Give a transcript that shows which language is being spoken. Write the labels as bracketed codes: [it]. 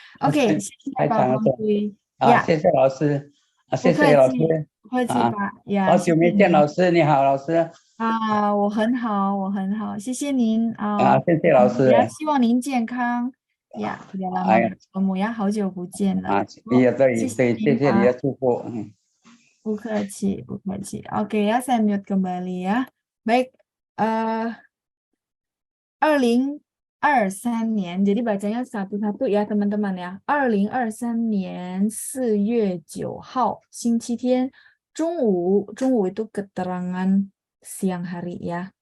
[id] Oke, Pak Pangkui. Ya. [zh] 谢谢老师，谢谢老师。不客气Pak. Ya. 好久没见老师，你好，老师。我很好，我很好，谢谢您谢谢老师。也希望您健康。 [id] Ya, sudah lama bertemu ya, [zh] 好久不见了。 iya对，谢谢你的祝福。不客气，不客气。 [id] Oke ya, saya mute kembali ya. Baik, 2023年, jadi bacanya satu-satu ya teman-teman ya. [zh] 2023年4月9号星期天中午 [id] itu keterangan siang hari ya.